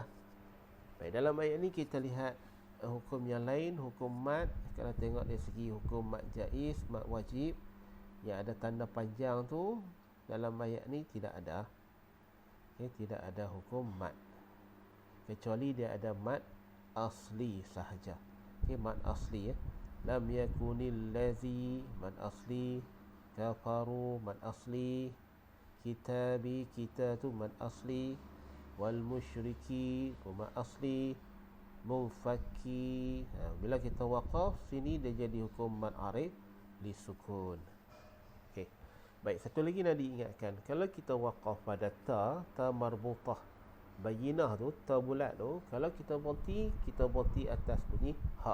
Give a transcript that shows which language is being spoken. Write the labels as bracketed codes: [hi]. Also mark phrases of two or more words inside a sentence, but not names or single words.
[ms] Baik, dalam ayat ni kita lihat hukum yang lain, hukum mat. Kalau tengok dari segi hukum mat jaiz, mat wajib, yang ada tanda panjang tu, dalam ayat ni tidak ada. Tidak ada hukum mat, kecuali dia ada mat asli sahaja. Mat asli [ar] لم يكن الذي, [ms] mat asli. Kafaru, mat asli. Kitabi, kita tu mat asli. Wal musyriki, mat asli. Munfaki, bila kita waqaf sini dia jadi hukum mat arif li sukun. Baik, satu lagi nak diingatkan, kalau kita waqaf pada ta marbutah bayinah tu, ta bulat tu, kalau kita berhenti atas bunyi ha.